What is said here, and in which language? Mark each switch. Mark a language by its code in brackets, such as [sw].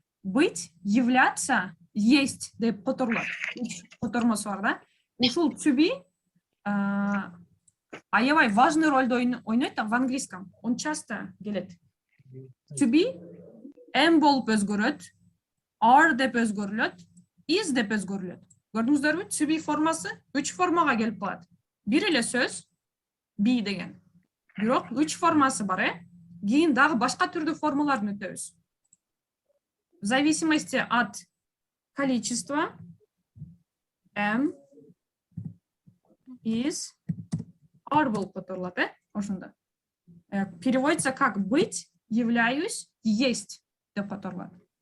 [ru] Быть, являться, есть [ky] деп которулат. Котормосу бар да. Ушул to be аябай важный ролду ойнойт [ru] в английском. Он часто [ky] келет. To be am болуп өзгөрөт, are деп өзгөрүлөт, is деп өзгөрүлөт. Көрдүңүздөрбү? To be формасы 3 формага келип калат. Бир эле сөз be деген. Бирок 3 формасы бар, Кийин дагы башка түрдүү формаларын өтөбүз. [ru] В зависимости от количества [ky] am, is, are болуп которулат, ошондо. [ru] Переводится как быть, являюсь, есть [ky] деп которулат.